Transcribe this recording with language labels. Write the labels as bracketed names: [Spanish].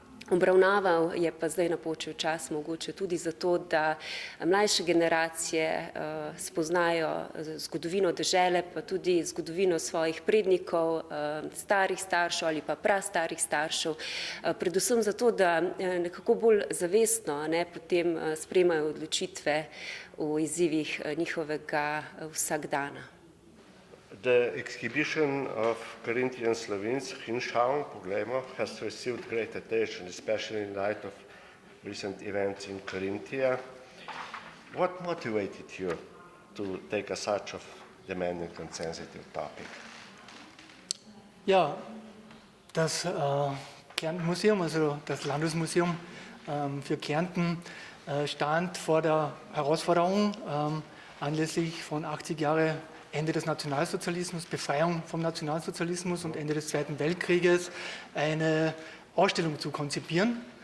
[Slovenian] obravnaval, je pa zdaj napočil čas mogoče tudi zato, da mlajše generacije spoznajo zgodovino dežele, pa tudi zgodovino svojih prednikov, starih staršev ali pa prastarih staršev, predvsem zato, da nekako bolj zavestno potem sprejemajo odločitve v izzivih njihovega vsakdana. [English] The exhibition of Carinthian Slovenes, Hinschauen, poglejmo, has received great attention, especially in light of recent events in Carinthia. What motivated you to take such a demanding and sensitive topic? [German] Ja, das Kärnten-Museum, also das Landesmuseum für Kärnten, stand vor der Herausforderung, anlässlich von 80 Jahre Ende des Nationalsozialismus, Befreiung vom Nationalsozialismus und Ende des Zweiten Weltkrieges eine Ausstellung zu konzipieren.